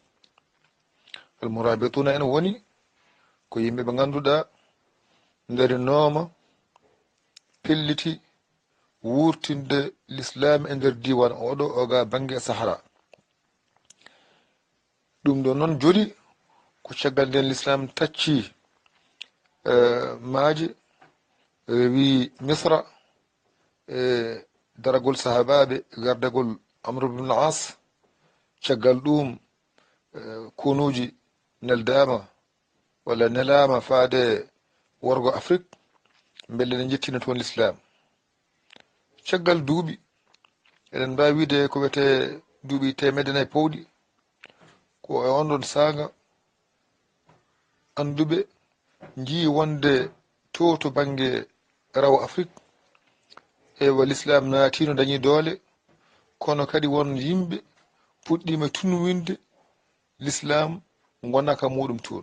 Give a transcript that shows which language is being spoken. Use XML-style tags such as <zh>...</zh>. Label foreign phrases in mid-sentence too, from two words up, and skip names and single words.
<ff>almurabituna en woni ko yimɓe ɓe ganduɗa darinoma pelliti wurtinde l'islam e nder diwan oɗo oga banggue Sahara. ɗum ɗo noon joni ko caggal nden l'islam tacci maaje rewi Misra e daragol sahabaɓe gardagol Amr ibn al-As. caggal ɗum kunuji neldama walla nelama faade worgo Afrique beele ne jettina toon l'islam. caggal duuɓi eɗen mbawi wiide ko wiyete duuɓi temedde nayyi powɗi, ko e on ɗon saaga anduɓe jii wonde to banggue rawo Afrique ewa l'islam naatino dañi doole, kono kadi won yimɓe puɗɗima tunwinde l'islam gonaka muɗum toon.</ff>